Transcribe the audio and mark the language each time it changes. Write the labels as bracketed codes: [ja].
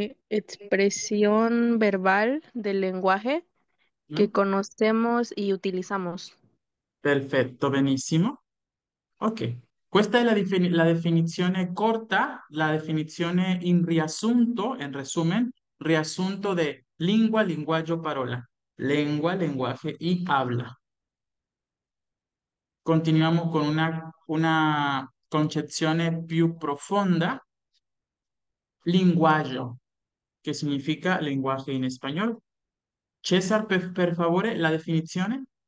[es] Expresión verbal del lenguaje que Mm. conocemos y utilizamos. [it] Perfetto, benissimo. Ok, questa è la definizione corta, la definizione in riassunto, [es] en resumen, [it] riassunto de lingua, linguaggio, parola. [es] Lengua, lenguaje y habla. [it] Continuiamo con una concezione più profonda, linguaggio, che significa lenguaje in español. César, per favore, la definizione?